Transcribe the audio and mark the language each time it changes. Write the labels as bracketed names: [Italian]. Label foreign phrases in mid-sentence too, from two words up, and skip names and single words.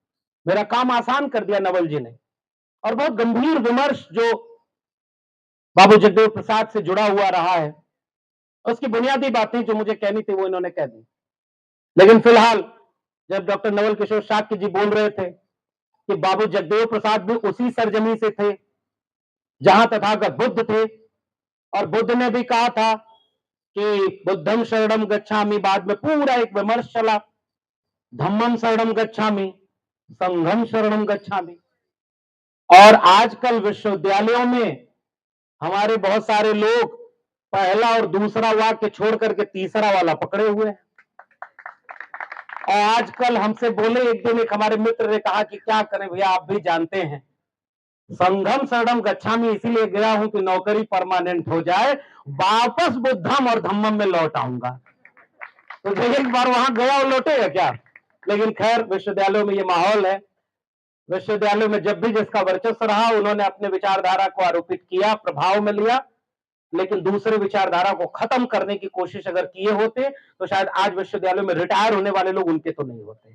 [Hindi] मेरा काम आसान कर दिया नवल जी ने, और बहुत गंभीर विमर्श जो बाबू जगदेव प्रसाद से जुड़ा हुआ रहा है, उसकी बुनियादी बातें जो मुझे कहनी थी वो इन्होंने कह दी। लेकिन फिलहाल जब डॉक्टर नवल किशोर शाक्य जी बोल रहे थे कि बाबू जगदेव प्रसाद भी उसी सरजमी से थे जहां तथागत बुद्ध थे, और बुद्ध ने भी कहा था कि [Pali] बुद्धं शरणं गच्छामि, [Hindi] बाद में पूरा एक विमर्श चला, [Pali] धम्मं शरणं गच्छामि, संघं शरणं गच्छामि। [Hindi] और आजकल विश्वविद्यालयों में हमारे बहुत सारे लोग पहला और दूसरा वाक्य छोड़ करके तीसरा वाला पकड़े हुए हैं। और आजकल हमसे बोले, एक दिन एक हमारे मित्र ने कहा कि क्या करें भैया, आप भी जानते हैं [Pali] संघम शरणम गच्छामि [Hindi] इसीलिए गया हूं कि नौकरी परमानेंट हो जाए, वापस बुद्धम और धम्मम में लौट आऊंगा। तो एक बार वहां गया और लौटेगा क्या? लेकिन खैर, विश्वविद्यालयों में ये माहौल है। विश्वविद्यालयों में जब भी जिसका वर्चस्व रहा उन्होंने अपने विचारधारा को आरोपित किया, प्रभाव में लिया, लेकिन दूसरे विचारधारा को खत्म करने की कोशिश अगर किए होते तो शायद आज विश्वविद्यालय में रिटायर होने वाले लोग उनके तो नहीं होते।